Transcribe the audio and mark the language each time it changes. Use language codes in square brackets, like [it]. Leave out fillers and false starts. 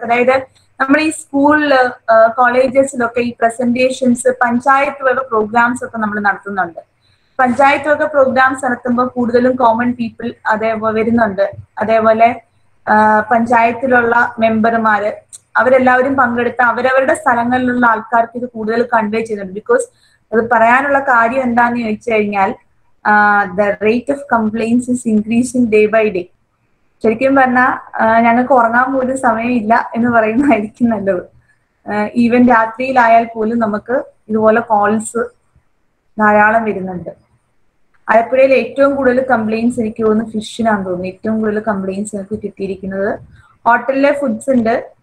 [ml] അതായത് നമ്മൾ ഈ സ്കൂളില് കോളേജസിലൊക്കെ ഈ പ്രസന്റേഷൻസ്, പഞ്ചായത്ത് വക പ്രോഗ്രാംസ് ഒക്കെ നമ്മൾ നടത്തുന്നുണ്ട്. പഞ്ചായത്ത് വക പ്രോഗ്രാംസ് നടത്തുമ്പോൾ കൂടുതലും കോമൺ പീപ്പിൾ അതേപോലെ വരുന്നുണ്ട്. അതേപോലെ പഞ്ചായത്തിലുള്ള മെമ്പർമാര് അവരെല്ലാവരും പങ്കെടുത്ത് അവരവരുടെ സ്ഥലങ്ങളിലുള്ള ആൾക്കാർക്ക് ഇത് കൂടുതൽ കൺവേ ചെയ്യുന്നുണ്ട്. [en] because [ml] അത് പറയാനുള്ള കാര്യം എന്താന്ന് ചോദിച്ചു കഴിഞ്ഞാൽ [en] the rate of complaints is increasing day by day. [ml] ശരിക്കും പറഞ്ഞാൽ ഞങ്ങൾക്ക് ഉറങ്ങാൻ പോലും സമയമില്ല എന്ന് പറയുന്നതായിരിക്കും നല്ലത്. ഈവൻ രാത്രിയിലായാൽ പോലും നമുക്ക് ഇതുപോലെ കോൾസ് ധാരാളം വരുന്നുണ്ട്. ആലപ്പുഴയിൽ ഏറ്റവും കൂടുതൽ കംപ്ലയിൻസ് എനിക്ക് തോന്നുന്നു ഫിഷിനാന്ന് തോന്നുന്നു. ഏറ്റവും കൂടുതൽ കംപ്ലയിൻസ് എനിക്ക് കിട്ടിയിരിക്കുന്നത് ഹോട്ടലിലെ ഫുഡ്സ് ഉണ്ട്.